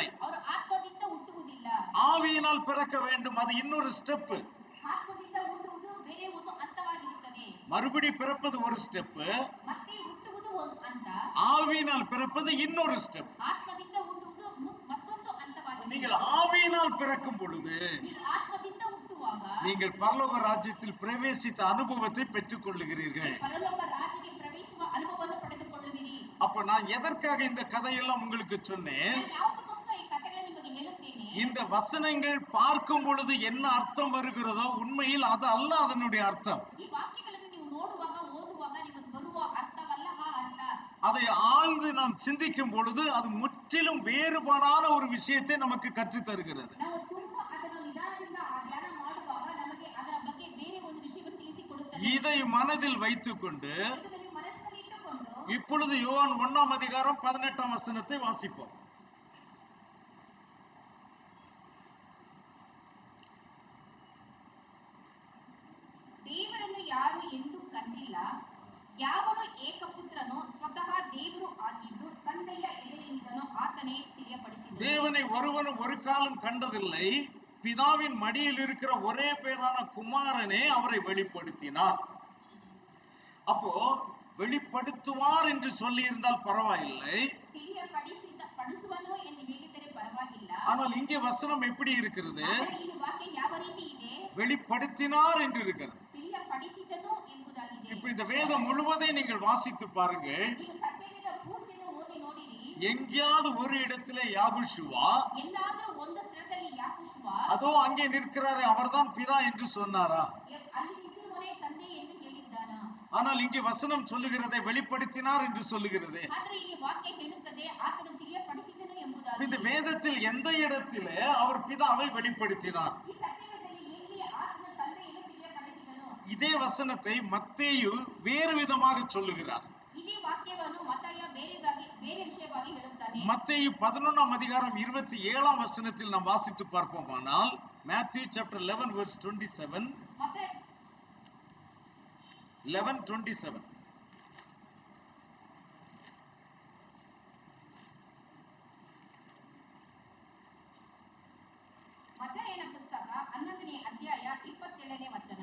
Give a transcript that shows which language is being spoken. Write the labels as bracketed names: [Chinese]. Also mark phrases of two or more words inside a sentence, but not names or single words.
[Kannada] ಅವರು ಆತ್ಮದಿಂದ ಹುಟ್ಟುವುದಿಲ್ಲ. [Tamil] ஆவியினால் பிறக்க வேண்டும், அது இன்னொரு ஸ்டெப். [Kannada] ಆತ್ಮದಿಂದ ಹುಟ್ಟುವುದು ಬೇರೆ ಒಂದು ಹಂತವಾಗಿರುತ್ತದೆ. [Tamil] மறுபடி பிறப்பது ஒரு ஸ்டெப், [Kannada] ಮತ್ತೆ ಹುಟ್ಟುವುದು ಒಂದು ಹಂತ. [Tamil] ஆவியினால் பிறப்பது இன்னொரு ஸ்டெப். [Kannada] ಆತ್ಮದಿಂದ ಹುಟ್ಟುವುದು ಮತ್ತೊಂದು ಹಂತವಾಗಿದೆ. [Tamil] நீங்கள் ஆவியினால் பிறக்கும் பொழுது [Kannada] ನೀವು ಆತ್ಮದಿಂದ ಹುಟ್ಟುವಾಗ [Tamil] நீங்கள் பரலோக ராஜ்யத்தில் பிரவேசித்த அனுபவத்தை பெற்றுக் கொள்ளுகிறீர்கள். [Kannada] ಪರಲೋಕ ರಾಜ್ಯಕ್ಕೆ ಪ್ರವೇಶಿಸುವ ಅನುಭವವನ್ನು ಪಡೆದುಕೊಳ್ಳುವಿರಿ. [Tamil] அப்ப நான் எதற்காக இந்த கதையெல்லாம் உங்களுக்கு சொன்னேன்? [Kannada] ನಾನು ಯಾವುದಕ್ಕೋಸ್ಕರ ಈ ಕಥೆಗಳನ್ನು ನಿಮಗೆ ಹೇಳುತ್ತೇನೆ? [Tamil] இந்த வசனங்கள் பார்க்கும் பொழுது என்ன அர்த்தம் வருகிறதோ உண்மையில் அது அல்ல அதனுடைய அர்த்தம். [Kannada] ಈ ವಾಕ್ಯಗಳನ್ನು ನೀವು ನೋಡುವಾಗ ಓದುವಾಗ ನಿಮಗೆ ಬರುವ ಅರ್ಥವಲ್ಲ ಆ ಅರ್ಥ. [Tamil] அதை ஆழ்ந்து நாம் சிந்திக்கும் பொழுது அது முற்றிலும் வேறுபாடான ஒரு விஷயத்தை நமக்கு கற்றுத் தருகிறது. [Kannada] ನಾವು ತುಂಬಾ ಅದನ್ನು ನಿಧಾನದಿಂದ ಧ್ಯಾನ ಮಾಡುವಾಗ ನಮಗೆ ಅದರ ಬಗ್ಗೆ ಬೇರೆ ಒಂದು ವಿಷಯವನ್ನು ತಿಳಿಸಿಕೊಡುತ್ತದೆ. [Tamil] இதை மனதில் வைத்துக்கொண்டு [Kannada] ಇದನ್ನು ನೀವು ಮನಸ್ಸಿನಲ್ಲಿ ಇಟ್ಟುಕೊಂಡು [Tamil] இப்பொழுது யோவான் 1ஆம் அதிகாரம் 18ஆம் வசனத்தை வாசிப்போம். [Kannada] ದೇವರನ್ನು ಯಾರು ಎಂದೂ ಕಂಡಿಲ್ಲ, ಯಾವನು ಏಕಪುತ್ರನೋ ಸ್ವತಃ ದೇವರು ಆಗಿದ್ದು ತಂದೆಯ ಎದೆಯಲ್ಲಿದ್ದನೋ ಆತನೇ ತಿಳಿಯಪಡಿಸಿದನು. [Tamil] தேவனை ஒருவனும் ஒரு காலம் கண்டதில்லை, பிதாவின் மடியில் இருக்கிற ஒரே பேரான குமாரனே அவரை வெளிப்படுத்தினார். அப்போ வெளிப்படுத்துவார் என்று சொல்லி இருந்தால் பரவாயில்லை, [Kannada] ತಿಳಿಯಪಡಿಸುವನು ಎಂದು ಹೇಳಿದರೆ ಪರವಾಗಿಲ್ಲ. [Tamil] ஆனால் இங்கே வசனம் எப்படி இருக்கிறது? [Kannada] ಆದರೆ ಈ ವಾಕ್ಯ ಯಾವ ರೀತಿ ಇದೆ? [Tamil] வெளிப்படுத்தினார் என்று இருக்கிறது. [Kannada] ತಿಳಿಯಪಡಿಸಿದನು ಎಂಬುದಾಗಿದೆ. [Tamil] இப்ப இந்த வேதம் முழுவதையும் நீங்கள் வாசித்து பாருங்க. [Kannada] ನೀವು ಸತ್ಯವೇದ ಪೂರ್ತಿಯನ್ನು ಓದಿ ನೋಡಿರಿ. [Tamil] எங்கேயாவது ஒரு இடத்துல யாகுஷுவா, [Kannada] ಎಲ್ಲಾದರೂ ಒಂದು ಸ್ಥಳದಲ್ಲಿ ಯಾಕೋಶುವ [Tamil] அதோ அங்கே நிற்கிறாரே அவர்தான் பிதா என்று சொன்னாரா? [Kannada] ಅಲ್ಲಿ ನಿಂತಿರುವನೇ ತಂದೆ ಎಂದು ಹೇಳಿದ್ದಾನ? [Tamil] ஆனால் இங்கே வசனம் சொல்லுகிறதை வெளிப்படுத்தினார் என்று சொல்லுகிறது. [Kannada] ಆದರೆ ಇಲ್ಲಿ ವಾಕ್ಯ ಹೇಳುತ್ತದೆ ಆತನು ತಿಳಿಯಪಡಿಸಿದನು ಎಂಬುದಾಗಿ. [Tamil] இந்த வேதத்தில் எந்த இடத்திலே அவர் பிதாவை வெளிப்படுத்தினார்? [Kannada] ಈ ಸತ್ಯವೇದದಲ್ಲಿ ಎಲ್ಲಿ ಆತನ ತಂದೆಯನ್ನು ತಿಳಿಯಪಡಿಸಿದನು? [Tamil] இதே வசனத்தை மத்தேயு வேறு விதமாக சொல்லுகிறார். [Kannada] ಇದೇ ವಾಕ್ಯವನ್ನು ಮತ್ತಾಯ ಬೇರೆ ವಿಷಯವಾಗಿ ಹೇಳುತ್ತಾನೆ. [Tamil] மத்தேயு 11ஆம் அதிகாரம் 27ஆம் வசனத்தில் நாம் வாசித்து பார்ப்போமானால், [English] Matthew chapter 11 verse 27. [Kannada] ಮತ್ತೆ 11:27. ಮತ್ತಾಯನ ಪುಸ್ತಕ 11ನೇ ಅಧ್ಯಾಯ 27ನೇ ವಚನ.